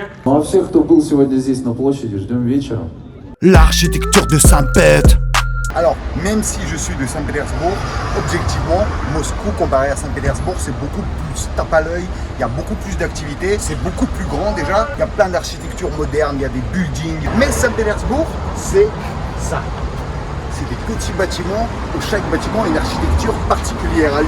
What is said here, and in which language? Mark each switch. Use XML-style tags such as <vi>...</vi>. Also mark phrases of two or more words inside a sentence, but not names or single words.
<ru>Ну а всех, кто был сегодня здесь на площади, ждем вечером.</ru> <fr>L'architecture de Saint-Pet. Alors, même si je suis de Saint-Pétersbourg, objectivement, Moscou comparé à Saint-Pétersbourg, c'est beaucoup plus tape à l'œil, il y a beaucoup plus d'activités, c'est beaucoup plus grand déjà, il y a plein d'architecture moderne, il y a des buildings. Mais Saint-Pétersbourg, c'est ça. C'est des petits bâtiments où chaque bâtiment a une architecture particulière à lui.</fr>